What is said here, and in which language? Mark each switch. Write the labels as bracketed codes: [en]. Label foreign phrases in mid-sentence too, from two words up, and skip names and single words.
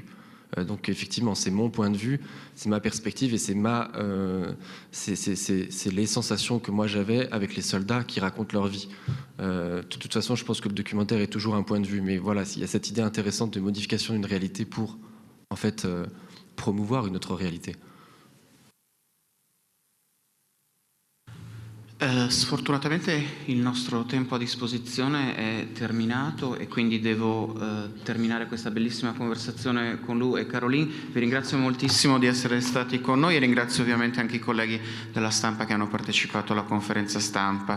[fr] Donc effectivement, c'est mon point de vue, c'est ma perspective, et c'est les sensations que moi j'avais avec les soldats qui racontent leur vie. De toute façon, je pense que le documentaire est toujours un point de vue, mais voilà, il y a cette idée intéressante de modification d'une réalité pour, en fait, promouvoir une autre réalité. [it] Sfortunatamente il nostro tempo a disposizione è terminato, e quindi devo terminare questa bellissima conversazione con Lou e Caroline. Vi ringrazio moltissimo di essere stati con noi, e ringrazio ovviamente anche i colleghi della stampa che hanno partecipato alla conferenza stampa.